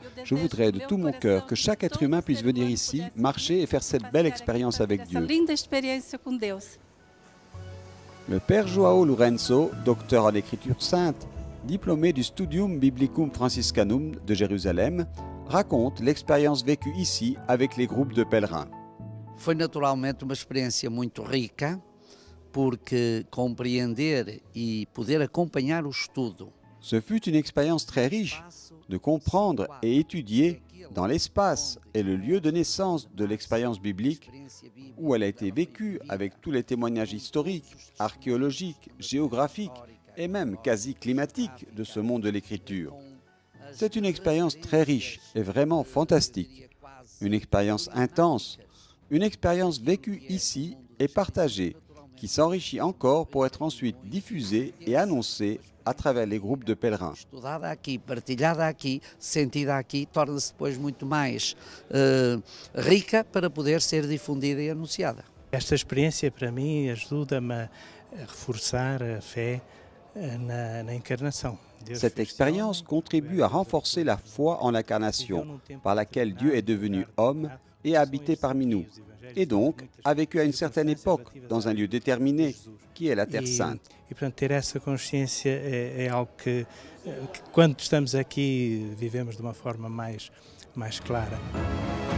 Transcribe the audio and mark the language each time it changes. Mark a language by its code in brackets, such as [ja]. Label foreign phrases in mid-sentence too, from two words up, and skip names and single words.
[fr] Je voudrais de tout mon cœur que chaque être humain puisse venir ici, marcher et faire cette belle expérience avec Dieu. Le Père João Lourenço, docteur en Écriture Sainte, diplômé du Studium Biblicum Franciscanum de Jérusalem, raconte l'expérience vécue ici avec les groupes de pèlerins. [pt] Foi naturalmente uma experiência muito rica, porque compreender e poder acompanhar o estudo. [fr] Ce fut une expérience très riche de comprendre et étudier dans l'espace et le lieu de naissance de l'expérience biblique où elle a été vécue avec tous les témoignages historiques, archéologiques, géographiques et même quasi climatiques de ce monde de l'écriture. C'est une expérience très riche et vraiment fantastique, une expérience intense, une expérience vécue ici et partagée, qui s'enrichit encore pour être ensuite diffusée et annoncée à travers les groupes de pèlerins. [pt] Estudada aqui, partilhada aqui, sentida aqui, torna-se depois muito mais rica para poder ser difundida e anunciada. Esta experiência para mim ajuda-me a reforçar a fé na encarnação. [fr] Cette expérience contribue à renforcer la foi en l'incarnation, par laquelle Dieu est devenu homme et a habité parmi nous, et donc a vécu à une certaine époque, dans un lieu déterminé, qui est la Terre Sainte. [pt] E portanto, ter essa consciência é algo que quando estamos aqui, vivemos de uma forma mais clara.